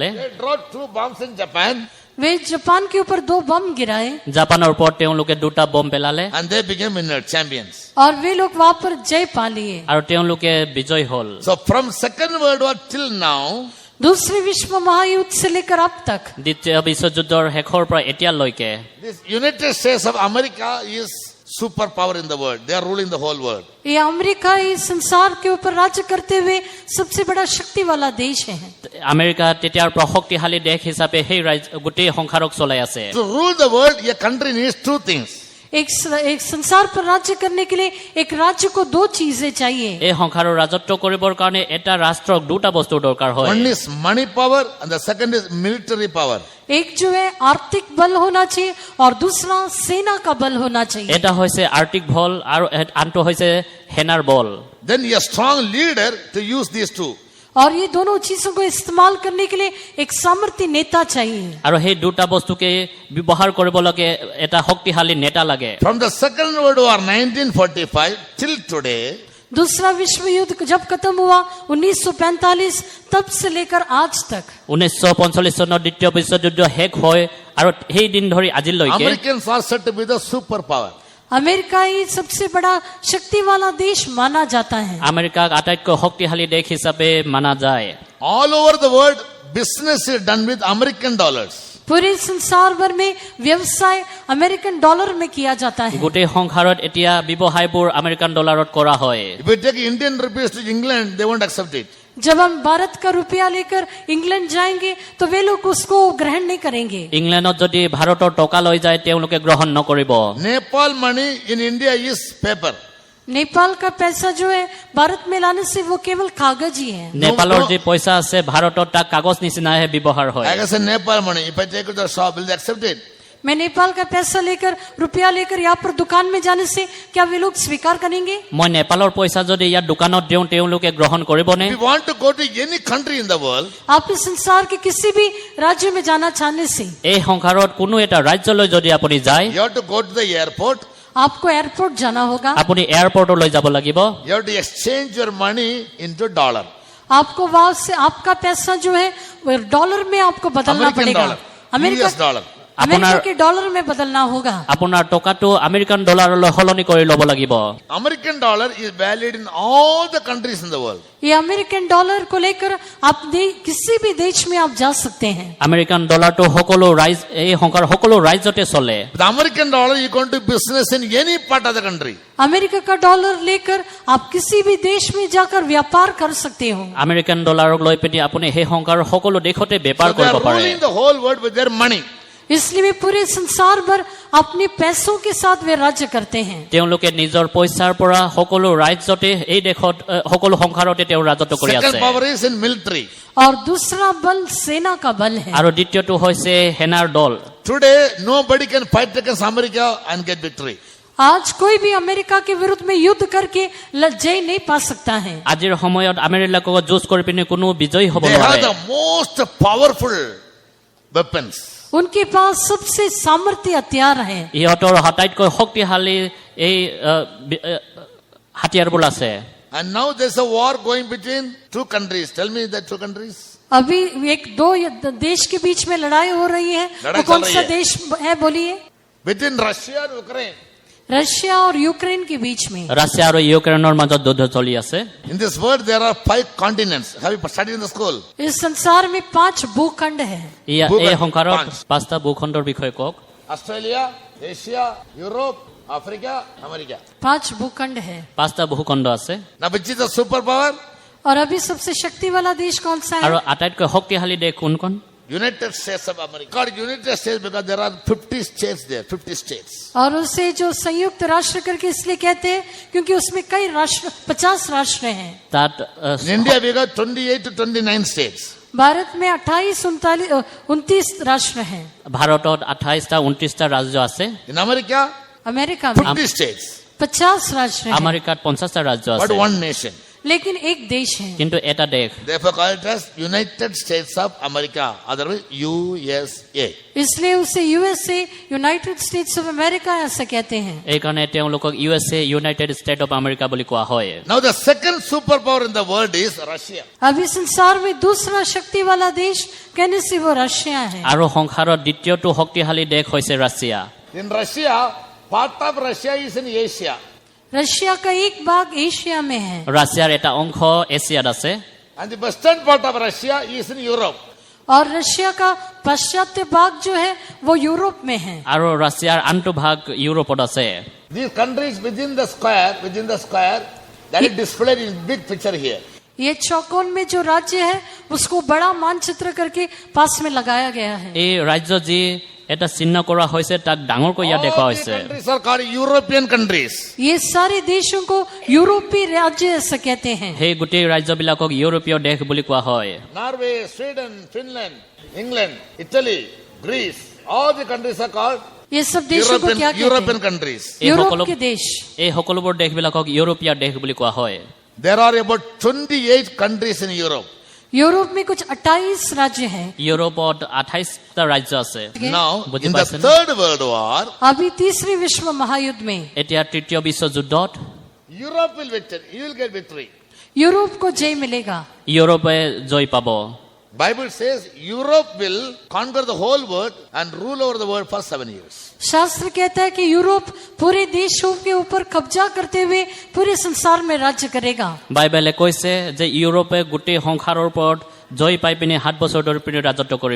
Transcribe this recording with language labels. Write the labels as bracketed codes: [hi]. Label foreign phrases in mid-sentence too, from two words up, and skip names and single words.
[en] They dropped 2 bombs in Japan [hi] वे जापान के ऊपर 2 बम गिराए [as] জাপানৰ ওপৰত তেওঁলোকে 2টা বম পেলালে [en] and they became winner champions. [hi] और वे लोग वहां पर जय पा लिए। [as] আৰু তেওঁলোকে বিজয় হ'ল। [en] So from Second World War till now, [hi] दूसरे विश्व महायुद्ध से लेकर अब तक [as] দ্বিতীয় বিশ্বযুদ্ধৰ শেষৰ পৰা এতিয়ালৈকে [en] this United States of America is superpower in the world. They are ruling the whole world. [hi] ये अमेरिका इस संसार के ऊपर राज्य करते हुए सबसे बड़ा शक्ति वाला देश है। [as] আমেৰিকা তেতিয়াৰ পৰা শক্তিশালী দেশ হিচাপে সেই গোটেই সংসাৰক চলাই আছে। [en] To rule the world, a country needs 2 things. [hi] एक संसार पर राज्य करने के लिए एक राज्य को 2 चीजें चाहिए। [as] এই সংসাৰৰ ৰাজত্ব কৰিবৰ কাৰণে এটা ৰাষ্ট্ৰক 2টা বস্তুৰ দৰকাৰ হয়। [en] One is money power and the second is military power. [hi] एक जो है आर्थिक बल होना चाहिए और दूसरा सेना का बल होना चाहिए। [as] এটা হৈছে আৰ্থিক বল আৰু আনটো হৈছে সেনাৰ বল। [en] Then a strong leader to use these 2. [hi] और ये दोनों चीजों को इस्तेमाल करने के लिए एक सामर्थ्य नेता चाहिए। [as] আৰু সেই 2টা বস্তুকে ব্যৱহাৰ কৰিব লাগে এটা শক্তিশালী নেতা লাগে। [en] From the Second World War 1945 till today, [hi] दूसरा विश्व युद्ध जब खत्म हुआ 1945 तब से लेकर आज तक [as] 1945 চনত দ্বিতীয় বিশ্বযুদ্ধ শেষ হয় আৰু সেই দিন ধৰি আজিলৈকে [en] Americans are said to be the superpower. [hi] अमेरिका ही सबसे बड़ा शक्ति वाला देश माना जाता है। [as] আমেৰিকাক আটাইতকৈ শক্তিশালী দেশ হিচাপে মানা যায়। [en] All over the world, business is done with American dollars. [hi] पूरे संसार भर में व्यवसाय अमेरिकन डॉलर में किया जाता है। [as] গোটেই সংসাৰত এতিয়া ব্যৱসায়বোৰ আমেৰিকান ডলাৰত কৰা হয়। [en] If we take Indian rupees to England, they won't accept it. [hi] जब हम भारत का रुपया लेकर इंग्लैंड जाएंगे तो वे लोग उसको ग्रहण नहीं करेंगे। [as] ইংলেণ্ডত যদি ভাৰতৰ টকা লৈ যায় তেওঁলোকে গ্ৰহণ নকৰিব। [en] Nepal money in India is paper. [hi] नेपाल का पैसा जो है भारत में लाने से वो केवल कागज ही है। [as] নেপালৰ যি পইচা আছে ভাৰতত তাক কাগজ নিচিনাহে ব্যৱহাৰ হয়। [en] I guess in Nepal money, if I take it to the shop, will they accept it? [hi] मैं नेपाल का पैसा लेकर रुपया लेकर यहाँ पर दुकान में जाने से क्या वे लोग स्वीकार करेंगे? [as] মই নেপালৰ পইচা যদি ইয়াত দোকানত দিওঁ তেওঁলোকে গ্ৰহণ কৰিবনে? [en] If you want to go to any country in the world, [hi] आप इस संसार के किसी भी राज्य में जाना चाहने से [as] এই সংসাৰত কোনো এটা ৰাজ্যলৈ যদি আপুনি যায় [en] you have to go to the airport, [hi] आपको एयरपोर्ट जाना होगा। [as] আপুনি এয়াৰপৰ্টলৈ যাব লাগিব। [en] you have to exchange your money into dollar. [hi] आपको वहां से आपका पैसा जो है वो डॉलर में आपको बदलना American पड़ेगा। [en] dollar, US dollar. [hi] अमेरिका के डॉलर में बदलना होगा। [as] আপোনাৰ টকাটো আমেৰিকান ডলাৰলৈ সলনি কৰি ল'ব লাগিব। [en] American dollar is valid in all the countries in the world. [hi] ये अमेरिकन डॉलर को लेकर आप किसी भी देश में आप जा सकते हैं। [as] আমেৰিকান ডলাৰটো এই সংসাৰ সকলো ৰাজ্যতে চলে। [en] The American dollar, you go to business in any part of the country. [hi] अमेरिका का डॉलर लेकर आप किसी भी देश में जाकर व्यापार कर सकते हो। [as] আমেৰিকান ডলাৰক লৈ পিনি আপুনি সেই সংসাৰৰ সকলো দেশতে বেপাৰ [en] So they [as] কৰিব are পাৰে। [en] ruling the whole world with their money. [hi] इसलिए वे पूरे संसार भर अपने पैसों के साथ वे राज्य करते हैं। [as] তেওঁলোকে নিজৰ পইচাৰ পৰা সকলো ৰাজ্যতে এই দেশত সকলো সংসাৰতে তেওঁ ৰাজত্ব কৰি Second আছে। [en] power is in military. [hi] और दूसरा बल सेना का बल है। [as] আৰু দ্বিতীয়টো হৈছে সেনাৰ দল। [en] Today, nobody can fight against America and get victory. [hi] आज कोई भी अमेरिका के विरुद्ध में युद्ध करके जय नहीं पा सकता है। [as] আজিৰ সময়ত আমেৰিকাৰ যুঁজ কৰি পিনি কোনো বিজয়ী হ'ব [en] They have [as] নোৱাৰে। [en] the most powerful weapons. [hi] उनके पास सबसे सामर्थ्य हथियार है। [as] ইহঁতৰ আটাইতকৈ শক্তিশালী এই হাতিয়াৰবোৰ আছে। [en] And now there's a war going between 2 countries. Tell me the 2 countries. [hi] अभी एक दो देश के बीच में लड़ाई हो रही है। लड़ाई वो कौन चल रही सा है। देश है बोलिए? [en] Between Russia and Ukraine. [hi] रशिया और यूक्रेन के बीच में। [as] ৰাছিয়া আৰু ইউক্ৰেইনৰ মাজত যুদ্ধ চলি আছে। [en] In this world, there are 5 continents. Have you studied in the school? [hi] इस संसार में 5 भूखंड है। [as] এই সংসাৰত 5টা ভূখণ্ডৰ বিষয়ে কওক। Australia, Asia, Europe, Africa, America. [hi] 5 भूखंड है। [as] 5টা ভূখণ্ড আছে। [en] Now, which is the superpower? [hi] और अभी सबसे शक्ति वाला देश कौन सा আৰু है? [as] আটাইতকৈ শক্তিশালী দেশ কোনখন? [en] United States of America. Called United States because there are 50 states there. 50 states. [hi] और उसे जो संयुक्त राष्ट्र करके इसलिए कहते हैं क्योंकि उसमें कई राष्ट्र 50 राष्ट्र हैं। তাত [en] In India, we got 28 to 29 states. [hi] भारत में 29 राष्ट्र हैं। [as] ভাৰতত 28টা 29টা ৰাজ্য আছে। [en] In America, [hi] अमेरिका में [en] 50 states. [hi] 50 राष्ट्र हैं। [as] আমেৰিকাত 50টা ৰাজ্য But আছে। [en] one nation. [hi] लेकिन एक देश है। [as] কিন্তু এটা দেশ। [en] Therefore, call it as United States of America. Otherwise, USA. [hi] इसलिए उसे यूएसए यूनाइटेड स्टेट्स ऑफ अमेरिका ऐसा कहते हैं। [as] এইকাৰণে তেওঁলোকক USA ইউনাইটেড ষ্টেট অফ আমেৰিকা বুলি কোৱা হয়। [en] Now, the second superpower in the world is Russia. [hi] अभी संसार में दूसरा शक्ति वाला देश कहने से वो रशिया है। [as] আৰু সংসাৰত দ্বিতীয়টো শক্তিশালী দেশ হৈছে ৰাছিয়া। [en] In Russia, part of Russia is in Asia. [hi] रशिया का एक भाग एशिया में है [as] ৰাছিয়াৰ এটা অংশ এছিয়াত আছে। [en] And the western part of Russia is in Europe. [hi] और रशिया का पाश्चात्य भाग जो है वो यूरोप में है। [as] আৰু ৰাছিয়াৰ আনটো ভাগ ইউৰোপত আছে। [en] These countries within the square, that is displayed in big picture here. [hi] ये चौकोन में जो राज्य है उसको बड़ा मानचित्र करके पास में लगाया गया है। [as] এই ৰাজ্য যি এটা চিহ্ন কৰা হৈছে তাক ডাঙৰকৈ ইয়াত দেখুওৱা [en] All the [as] হৈছে। [en] countries are called European countries. [hi] ये सारे देशों को यूरोपीय राज्य ऐसा कहते हैं। [as] সেই গোটেই ৰাজ্যবিলাকক ইউৰোপীয় দেশ বুলি কোৱা হয়। [en] Norway, Sweden, Finland, England, Italy, Greece, all the countries are called [hi] ये सब देशों को क्या European कहते हैं? countries. এই यूरोप সকলো के देश। [as] এই সকলোবোৰ দেশবিলাকক ইউৰোপীয় দেশ বুলি কোৱা হয়। [en] There are about 28 countries in Europe. [hi] यूरोप में कुछ 28 राज्य हैं। [as] ইউৰোপত 28টা ৰাজ্য আছে। Now, বুজি [en] in the [as] পাইছেনে? [en] third world war, [hi] अभी तीसरी विश्व महायुद्ध में [as] এতিয়া তৃতীয় বিশ্বযুদ্ধত [en] Europe will victory. You will get victory. [hi] यूरोप को जय मिलेगा। [as] ইউৰোপে জয় পাব। [en] Bible says Europe will conquer the whole world and rule over the world for 7 years. [hi] शास्त्र कहता है कि यूरोप पूरे देशों के ऊपर कब्जा करते हुए पूरे संसार में राज्य करेगा। [as] বাইবেলে কৈছে যে ইউৰোপে গোটেই সংসাৰৰ ওপৰত জয় পাই পিনে 7 বছৰ ধৰি পিনে ৰাজত্ব কৰিব।